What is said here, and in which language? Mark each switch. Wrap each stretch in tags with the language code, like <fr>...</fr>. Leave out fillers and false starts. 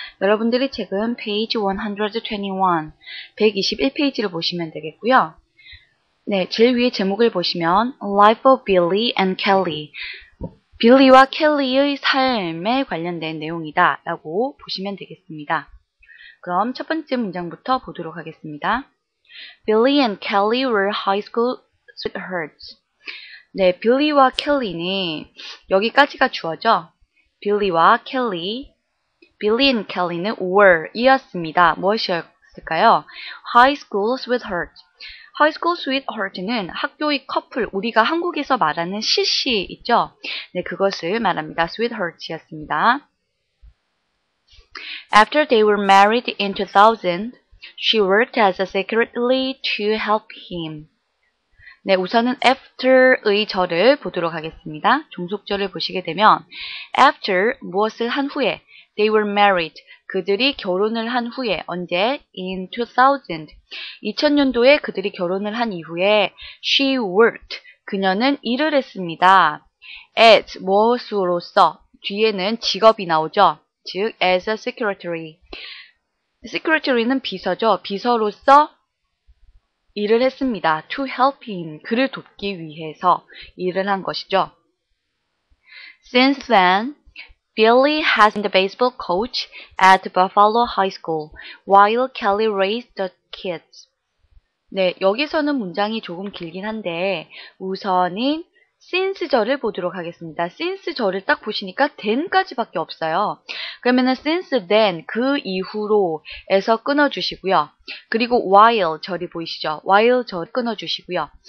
<ko>여러분들이 책은 page 121, 121페이지를 보시면 되겠고요. 네, 제일 위에 제목을 보시면</ko> <en>Life of Billy and Kelly,</en> <ko>빌리와 켈리의 삶에 관련된 내용이다 라고 보시면 되겠습니다. 그럼 첫 번째 문장부터 보도록 하겠습니다.</ko> <en>Billy and Kelly were high school sweethearts.</en> <ko>네, 빌리와 켈리는 여기까지가 주어죠. 빌리와 켈리, 빌리 and 켈리는 were 이었습니다. 무엇이었을까요?</ko> <en>High school sweetheart.</en> <ko>High school sweetheart는 학교의 커플, 우리가 한국에서 말하는 CC 있죠? 네, 그것을 말합니다. sweetheart이었습니다.</ko> <en>After they were married in 2000, she worked as a secretary to help him.</en> <ko>네, 우선은 after의 절을 보도록 하겠습니다. 종속절을 보시게 되면 after 무엇을 한 후에</ko> <en>they were married</en> <ko>그들이 결혼을 한 후에 언제? in 2000 2000년도에 그들이 결혼을 한 이후에</ko> <en>she worked</en> <ko>그녀는 일을 했습니다. as 무엇으로서 뒤에는 직업이 나오죠. 즉</ko> <en>as a secretary</en> <ko>secretary는 비서죠. 비서로서 일을 했습니다.</ko> <en>To help him.</en> <ko>그를 돕기 위해서 일을 한 것이죠.</ko> <en>Since then, Billy has been the baseball coach at Buffalo High School, while Kelly raised the kids.</en> <ko>네, 여기서는 문장이 조금 길긴 한데 우선은 since절을 보도록 하겠습니다. since절을 딱 보시니까 then까지밖에 없어요. 그러면은</ko> <en>since then,</en> <ko>그 이후로 에서 끊어주시고요. 그리고 while 절이 보이시죠? while 절 끊어주시고요.</ko>